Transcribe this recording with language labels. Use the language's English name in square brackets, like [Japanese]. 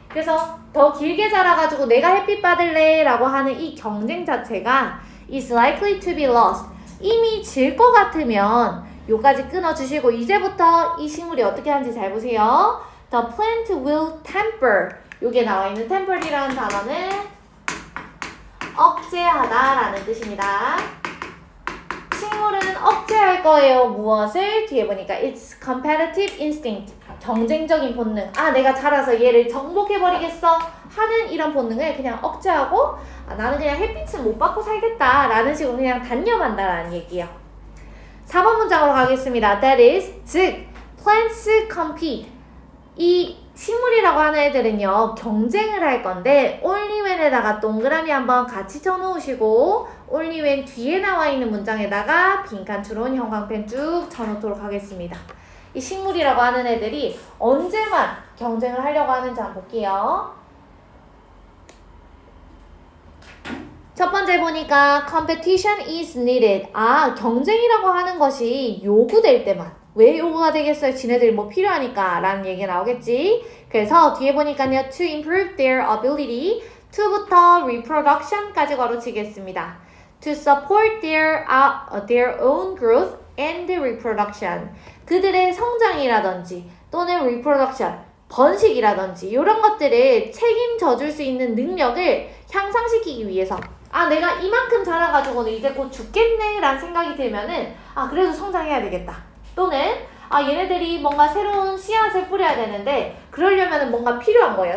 [Korean] 그래서 더 길게 자라가지고 내가 햇빛 받을래 라고 하는 이 경쟁 자체가 [English] is likely to be lost [Korean] 이미 질 것 같으면 요까지 끊어주시고 이제부터 이 식물이 어떻게 하는지 잘 보세요. [English] The plant will temper [Korean] 요게 나와 있는 temper이라는 단어는 억제하다라는 뜻입니다. 식물은 억제할 거예요. 무엇을? 뒤에 보니까 [English] it's competitive instinct. [Korean] 경쟁적인 본능. 아, 내가 자라서 얘를 정복해버리겠어 하는 이런 본능을 그냥 억제하고 나는 그냥 햇빛은 못 받고 살겠다 라는 식으로 그냥 단념한다라는 얘기예요. 4번 문장으로 가겠습니다. [English] That is, [Korean] 즉 [English] plants compete. [Korean] 이 식물이라고 하는 애들은요 경쟁을 할 건데 [English] only when [Korean] 에다가 동그라미 한번 같이 쳐놓으시고 only when 뒤에 나와 있는 문장에다가 빈칸 추론 형광펜 쭉 쳐놓도록 하겠습니다. 이 식물이라고 하는 애들이 언제만 경쟁을 하려고 하는지 한번 볼게요. 첫 번째 보니까 [English] competition is needed. [Korean] 아, 경쟁이라고 하는 것이 요구될 때만. 왜 요구가 되겠어요? 지네들이 뭐 필요하니까 라는 얘기가 나오겠지. 그래서 뒤에 보니까요 [English] to improve their ability to [Korean] 부터 reproduction까지 걸어치겠습니다. [English] to support their own growth and reproduction. [Korean] 그들의 성장이라든지 또는 reproduction, 번식이라든지 이런 것들을 책임져 줄 수 있는 능력을 향상시키기 위해서 아, 내가 이만큼 자라가지고는 이제 곧 죽겠네 라는 생각이 들면은 아, 그래도 성장해야 되겠다. 또는 아, 얘네들이 뭔가 새로운 씨앗을 뿌려야 되는데 그러려면은 뭔가 필요한 거예요.